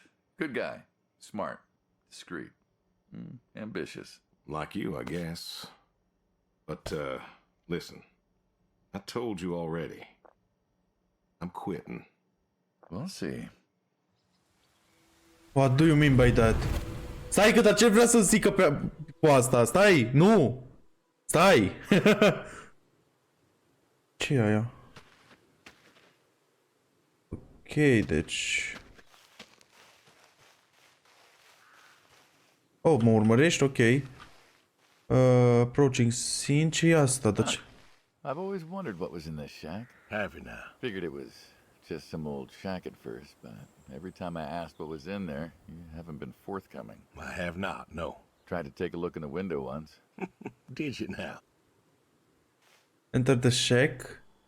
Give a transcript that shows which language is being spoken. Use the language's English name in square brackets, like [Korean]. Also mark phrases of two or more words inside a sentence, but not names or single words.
[English] Good guy. Smart. Discreet. Ambitious. Like you, I guess. But, listen. I told you already. I'm quitting. We'll see. What do you mean by that? [Romanian] Stai că, dar ce vrea să zică cu asta? Stai, nu! Stai! Ce e aia? Ok, deci... Oh, mă urmărești? Ok. [English] Approaching scene. [Romanian] Ce e asta? Deci... [English] I've always wondered what was in this shack. Have you now? Figured it was just some old shack at first, but every time I asked what was in there, you haven't been forthcoming. I have not, no. Tried to take a look in the window once. Did you now? Enter the shack.